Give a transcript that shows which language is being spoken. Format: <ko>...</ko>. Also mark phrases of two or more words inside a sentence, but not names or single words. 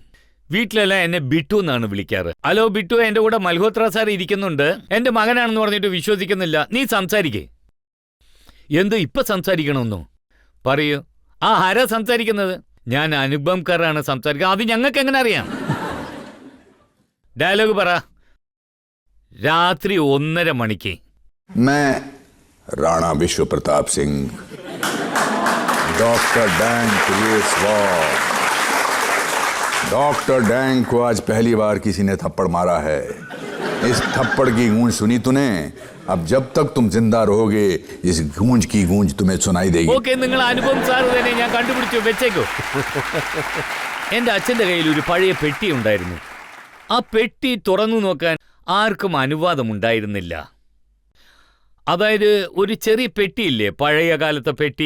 <ml>വീട്ടിലെല്ലാം എന്നെ ബിട്ടു എന്നാണ് വിളിക്കാറ്. ഹലോ ബിട്ടു, എന്റെ കൂടെ മൽഹോത്ര സാർ ഇരിക്കുന്നുണ്ട്, എന്റെ മകനാണെന്ന് പറഞ്ഞിട്ട് വിശ്വസിക്കുന്നില്ല, നീ സംസാരിക്കേ. എന്തോ ഇപ്പൊ സംസാരിക്കണമെന്നോ? പറയൂ. ആരാ സംസാരിക്കുന്നത്? ഞാൻ അനുപം ഖേറാണ് സംസാരിക്കുന്നത്. അത് ഞങ്ങൾക്ക് എങ്ങനെ അറിയാം? ഡയലോഗ് പറ. രാത്രി 1:30 മണിക്ക്.</ml> <hi>राणा विश्व प्रताप सिंह, डॉक्टर डैंग डॉक्टर डैंग को आज पहली बार किसी ने थप्पड़ मारा है. इस थप्पड़ की गूंज सुनी तूने? अब जब तक तुम जिंदा रहोगे इस गूंज की गूंज तुम्हें सुनाई देगी.</hi> <ml>ഓക്കെ, നിങ്ങൾ അനുപം സാർ തന്നെ ഞാൻ കണ്ടുപിടിച്ചു, വെച്ചേക്കോ. എന്റെ അച്ഛന്റെ കയ്യിൽ ഒരു പഴയ പെട്ടി ഉണ്ടായിരുന്നു. ആ പെട്ടി തുറന്നു നോക്കാൻ ആർക്കും അനുവാദമുണ്ടായിരുന്നില്ല. അതായത് ഒരു ചെറിയ പെട്ടിയില്ലേ, പഴയ കാലത്തെ പെട്ടി.</ml>